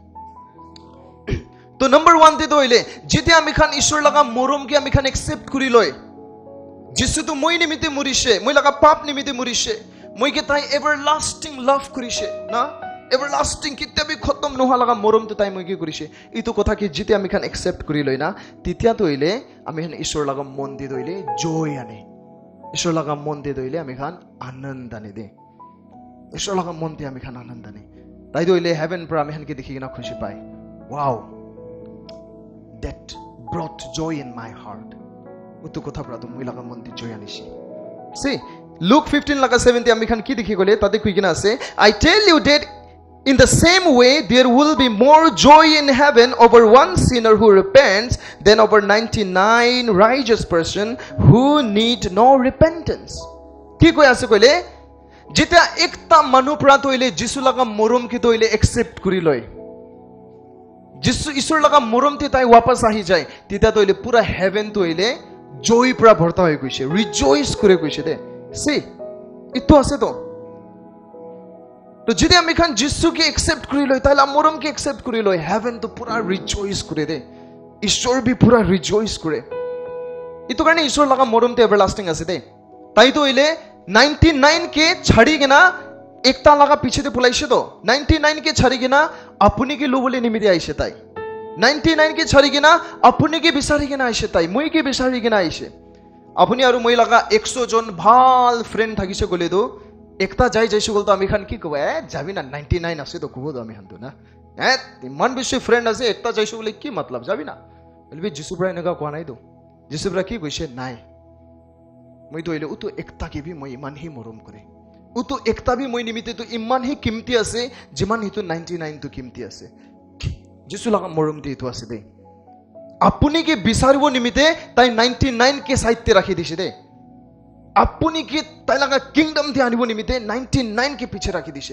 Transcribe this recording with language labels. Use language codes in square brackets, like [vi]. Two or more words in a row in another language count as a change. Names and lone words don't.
[nag] তো নম্বৰ 1 তে তো ইলে যেতিয়া আমি খান ঈশ্বৰ লগা মৰমকে আমি খান একসেপ্ট কৰি লয়, যিছু তো মই নিমিত্তে মৰিছে, মই লগা পাপ নিমিত্তে মৰিছে, মইকে তাই [en] everlasting love [nag] কৰিছে না, এভাৰলাস্টিং কেতিয়াবি খতম নোহোৱা লগা মৰমটো তাই মই কি কৰিছে, এইটো কথা কি যেতিয়া আমি খান একসেপ্ট কৰি লয় না, তেতিয়া তো ইলে আমি খান ঈশ্বৰ লগা মন দি দইলে জয় আনে, ঈশ্বৰ লগা মন দি দইলে আমি খান আনন্দ আনে দে, ঈশ্বৰ লগা মন দি আমি খান আনন্দ আনে। তাই দইলে হেভেন পৰা আমি খানকে দেখি কিনা খুশি পাই, ওয়াও [en] that brought joy in my heart, [nag] উতো কথা পৰা তো মই লগা মন দি জয় আনিছে। See, Luke 15 লগা 7 আমি খান কি দেখি গলে তাতে কই কিনা আছে, [en] I tell you that in the same way there will be more joy in heaven over one sinner who repents than over 99 righteous person who need no repentance। [nag] কি কই আছে কইলে যেতিয়া একটা মানুহ পৰা তইলে যিশু লগা মৰম কি তইলে একসেপ্ট কৰি লয়, যিশু ঈশ্বৰ লগা মৰমতে তাই वापस আহি যায়, তেতিয়া তইলে পুৰা হেভেন তইলে জয় পৰা ভৰ্তা হৈ গৈছে, ৰিজয়স কৰি গৈছে দে। সি ইটো আছে তো, তো যদি আমি খান যিশুকে একসেপ্ট কৰি লয়, তাইলা মৰমকে একসেপ্ট কৰি লয়, হেভেন তো পুৰা ৰিজয়স কৰে দে, ঈশ্বৰ বি পুৰা ৰিজয়স কৰে। ইটো কাৰণে ঈশ্বৰ লগা মৰমতে এভাৰলাস্টিং আছে দে। তাই তো ইলে 99 কে ছাড়ি কিনা একটা লগা পিছতে পলাইছে তো, 99 কে ছাড়ি কিনা আপুনি কে লবলৈ নিমিতে আইছে তাই, 99 কে ছাড়ি কিনা আপুনি কে বিচাৰি কিনা আইছে তাই, মই কে বিচাৰি কিনা আইছে। আপুনি আৰু মই লগা 100 জন ভাল ফ্ৰেন্ড থাকিছে গলে তো একটা যাইছো গল তো আমি খান কি কব, যাবি না 99 আছে তো কব তো আমি খান তো না, ইমান বেছি ফ্ৰেন্ড আছে একটা যাইছো বলে কি মতলব, যাবি না বলবি যিশু পৰা এনেকা কোৱা নাই তো, যিশু পৰা কি কৈছে নাই, মই তো ইলে উতো একটা কে বি মই ইমান হি মৰম কৰে, উতো একটা বি মই নিমিতে তো ইমান হি কিমতি আছে যিমান হিতো 99 তো কিমতি আছে। যিশু লগা মৰম দি তো আছে দে, আপুনি কি বিচাৰিব নিমিতে তাই 99 কে সাইতে ৰাখি দিছে দে, আপুনি কি তাই লগা কিংডম দি আনিব নিমিতে 99 কে পিছে ৰাখি দিছে।